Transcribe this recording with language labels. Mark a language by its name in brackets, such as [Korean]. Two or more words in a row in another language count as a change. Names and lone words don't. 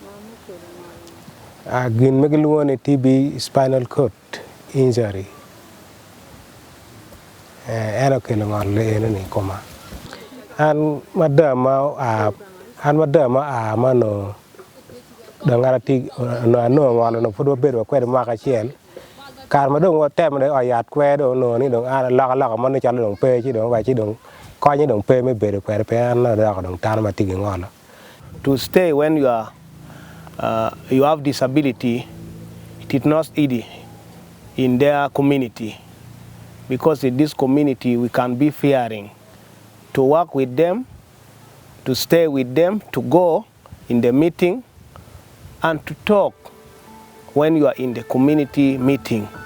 [Acoli] gin megiluone [English] TB spinal cord injury [Acoli] eno kelo ngolo ene ni koma an madama mano dangara ti no ngolo no fodo bedo kwere maka chiel kar madong wo temne oyat kwedo no ni dong an la man chalo dong pe chi dong wa chi dong konyi dong pe me bedo kwere pe an la dong tan matigi ngolo. [English] To stay when you are you have disability, it is not easy in their community, because in this community we can be fearing to work with them, to stay with them, to go in the meeting and to talk when you are in the community meeting.